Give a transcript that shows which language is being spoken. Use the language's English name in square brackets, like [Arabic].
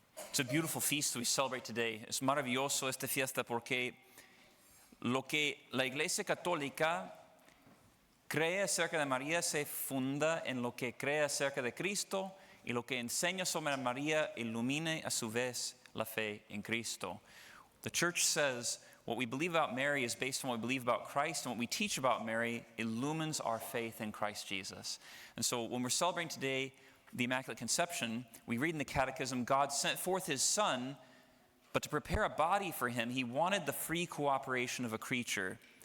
[English] It's a beautiful feast we celebrate today. [Spanish] Es maravilloso esta fiesta porque lo que la Iglesia Católica cree acerca de María se funda en lo que cree acerca de Cristo y lo que enseña sobre María ilumina a su vez la fe en Cristo. [English] The church says what we believe about Mary is based on what we believe about Christ, and what we teach about Mary illumines our faith in Christ Jesus. And so when we're celebrating today the Immaculate Conception, we read in the Catechism, God sent forth his Son, but to prepare a body for him, he wanted the free cooperation of a creature.